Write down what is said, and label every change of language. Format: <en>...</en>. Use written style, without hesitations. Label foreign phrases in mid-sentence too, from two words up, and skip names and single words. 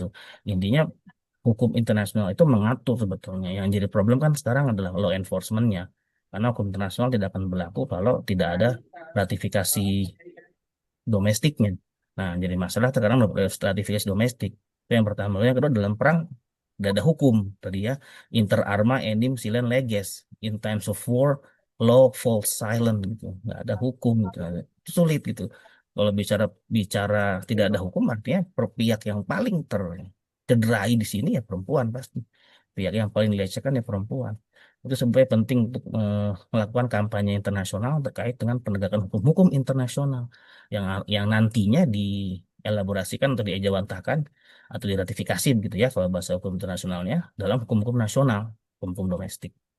<id>Intinya hukum internasional itu mengatur sebetulnya. Yang jadi problem kan sekarang adalah</id> <en>law enforcement-</en> <id>nya. Karena hukum internasional tidak akan berlaku kalau tidak ada ratifikasi domestiknya. Nah, jadi masalah sekarang ratifikasi domestik. Itu yang pertama. Yang kedua, dalam perang tidak ada hukum. Tadi ya,</id> <la>inter arma enim silent leges.</la> <en>In times of war, law falls silent gitu.</en> <id>Nggak ada hukum gitu. Itu sulit gitu. Kalau bicara bicara tidak ada hukum, artinya pihak yang paling tercederai di sini ya perempuan pasti. Pihak yang paling dilecehkan ya perempuan. Itu sebenarnya penting untuk melakukan kampanye internasional terkait dengan penegakan hukum-hukum internasional yang nantinya dielaborasikan atau diejawantahkan atau diratifikasi gitu ya kalau bahasa hukum internasionalnya dalam hukum-hukum nasional, hukum domestik.</id>